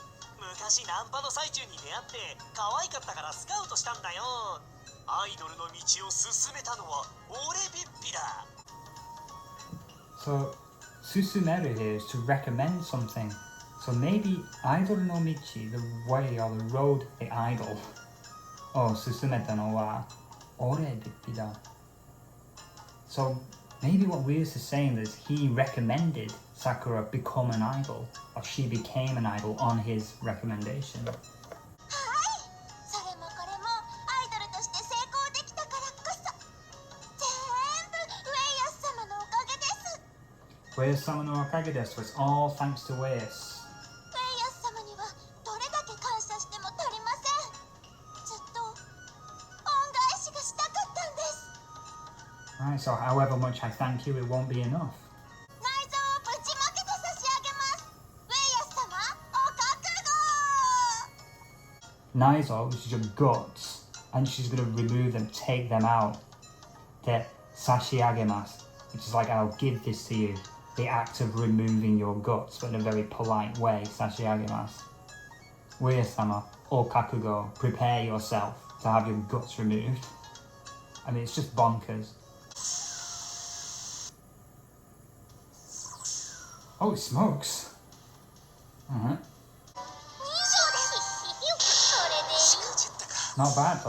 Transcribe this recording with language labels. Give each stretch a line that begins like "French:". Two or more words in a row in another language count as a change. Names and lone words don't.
English: So, susumeru here is to recommend something. So maybe
Japanese: アイドルの道,
English: the way or the road, the idol.
Japanese: オー、勧めたのは俺ビッピだ.
English: So maybe what Ueyasu is saying is he recommended Sakura become an idol, or she became an idol on his recommendation.
Japanese: Ueyasu様のおかげです,
English: it's all thanks to Ueyasu. Right, so however much I thank you, it won't be enough. Naizo, which is your guts, and she's going to remove them, take them out. The sashiagemasu, which is like, I'll give this to you. The act of removing your guts, but in a very polite way, sashiagemasu.
Japanese: Ueyasu-sama, o kakugo,
English: prepare yourself to have your guts removed. I mean, it's just bonkers. Oh, it smokes. Alright. Not bad, though.